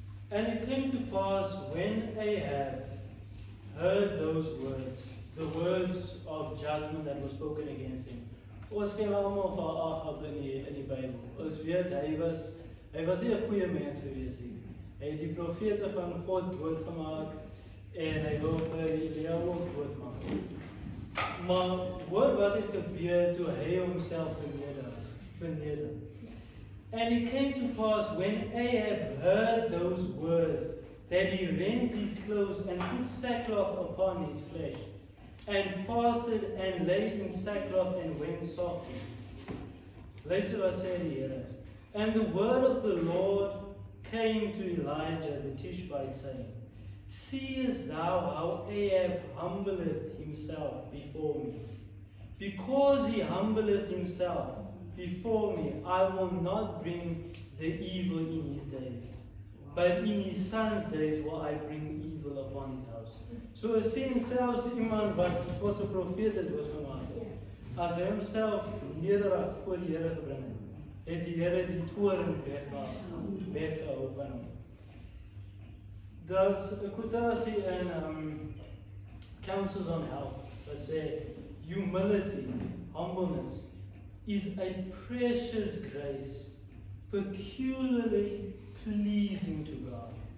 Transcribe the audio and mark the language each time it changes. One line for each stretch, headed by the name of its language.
English: And it came to pass when Ahab heard those words, the words of judgment that were spoken against him.
Afrikaans: Ons ken almal van Ahab in die Bybel. Ons weet hy was nie 'n goeie mens gewees nie. Hy het die profete van God doodgemaak en hy wou vir Elia ook doodmaak. Maar hoor wat het gebeur toe hy homself verneder.
English: And it came to pass when Ahab heard those words that he rent his clothes and put sackcloth upon his flesh, and fasted and lay in sackcloth and went softly.
Afrikaans: Luister wat sê die Here.
English: And the word of the Lord came to Elijah the Tishbite, saying, Seest thou how Ahab humbleth himself before me? Because he humbleth himself before me, I will not bring the evil in his days, but in his son's days will I bring evil upon his house.
Afrikaans: So as sien selfs iemand wat ons 'n profeet het oorgemaak het, as hy homself nederig voor die Here gebring het die Here die toorn weggehou van hom. Daar's 'n quotasie in
English: Counsels on Health that say, humility, humbleness, is a precious grace, peculiarly pleasing to God.